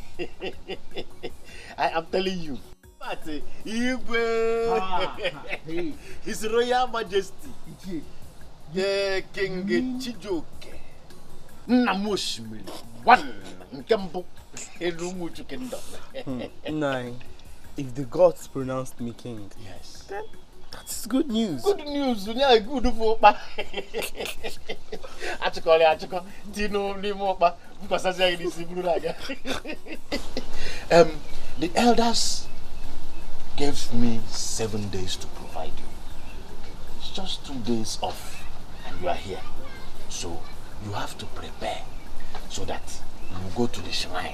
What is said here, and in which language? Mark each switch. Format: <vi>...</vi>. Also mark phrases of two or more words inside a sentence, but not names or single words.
<en>I am telling you. But His Royal Majesty, King Chijoke, Namushmi, one Nkembo, Elumuchu Kingdom. Nine. If the gods pronounced me king, yes, then That's good news. Good news. Yeah, good for pa. Achiko. Tino ni mo pa. Because I say this blue raga. The elders gave me 7 days to provide you. It's just 2 days off, and you are here. So you have to prepare so that you go to the shrine.</en>